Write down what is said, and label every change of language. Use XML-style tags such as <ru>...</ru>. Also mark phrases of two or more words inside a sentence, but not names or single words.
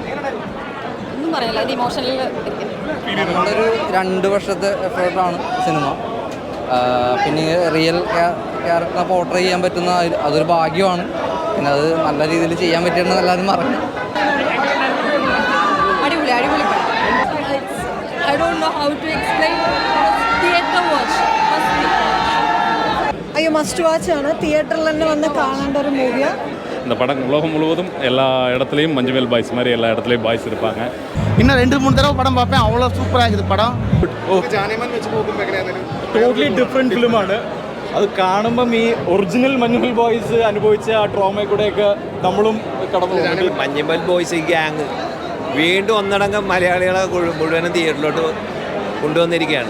<ml>ഒന്നും പറയില്ല, അതിൻ്റെ ഇമോഷണൽ. നമ്മളൊരു 2 വർഷത്തെ എഫേർട്ടാണ് സിനിമ. പിന്നെ</ml> <en>real character portray</en> <ml>ചെയ്യാൻ പറ്റുന്ന അതൊരു ഭാഗ്യമാണ്. പിന്നെ അത് നല്ല രീതിയിൽ ചെയ്യാൻ പറ്റിയെന്ന് എല്ലാവരും പറഞ്ഞു. അടിപൊളി.</ml> <en>I don't know how to explain. Theater watch.</en> <ml>അയ്യോ,</ml> <en>must watch</en> <ml>ആണ്. തിയേറ്ററിൽ തന്നെ വന്ന് കാണേണ്ട ഒരു മൂവിയാണ്.</ml> <ta>இந்த படம் உலகம் முழுவதும் எல்லா இடத்துலையும் மஞ்சுமேல் பாய்ஸ் மாதிரி எல்லா இடத்துலையும் பாய்ஸ் இருப்பாங்க. இன்னும் 2-3 தடவை படம் பார்ப்பேன். அவ்வளோ சூப்பராக இருக்குது படம்.</ta> <en>totally different film.</en> <ml>അത് കാണുമ്പം ഈ ഒറിജിനൽ മഞ്ഞുമൽ ബോയ്സ് അനുഭവിച്ച ആ ട്രോമയിൽ കൂടെയൊക്കെ നമ്മളും കടന്നു. മഞ്ഞുമൽ ബോയ്സ് ഗ്യാങ് വീണ്ടും ഒന്നടങ്കം മലയാളികളെ മുഴുവനും തിയേറ്ററിലോട്ട് കൊണ്ടുവന്നിരിക്കുകയാണ്.</ml>